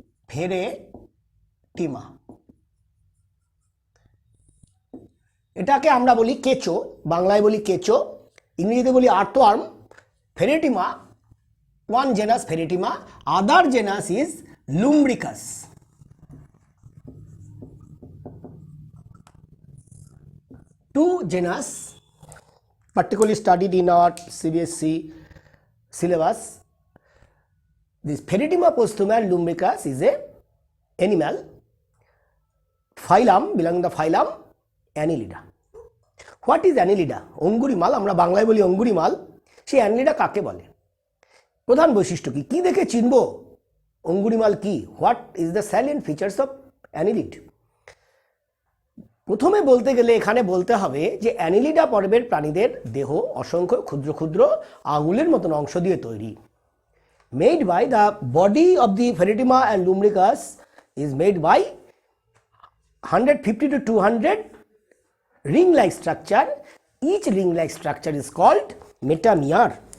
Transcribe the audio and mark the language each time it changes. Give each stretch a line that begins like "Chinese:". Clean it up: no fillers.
Bangla: ফেরেটিমা এটাকে আমরা বলি কেঁচো, বাংলায় বলি কেঁচো, ইংরেজিতে বলি earthworm.
English: Pheretima, one genus Pheretima, other genus is Lumbricus. Two genus particularly studied in our CBSE syllabus. This Feretima posthuma and lumbricus is a animal. Phylum belonging the phylum Annelida. What is Annelida?
Bangla: অঙ্গুরিমাল, আমরা বাংলায় বলি অঙ্গুরিমাল। সেই অ্যানিলিডা কাকে বলে? প্রধান বৈশিষ্ট্য কি? কি দেখে চিনব অঙ্গুরিমাল কি?
English: What is the salient features of annelid?
Bangla: প্রথমে বলতে গেলে এখানে বলতে হবে যে অ্যানিলিডা পর্বের প্রাণীদের দেহ অসংখ্য ক্ষুদ্র ক্ষুদ্র আঙুলের মতন অংশ দিয়ে তৈরি।
English: Made by the body of the Pheretima and Lumbricus is made by 150 to 200 ring-like structure. Each ring-like structure is called metamer.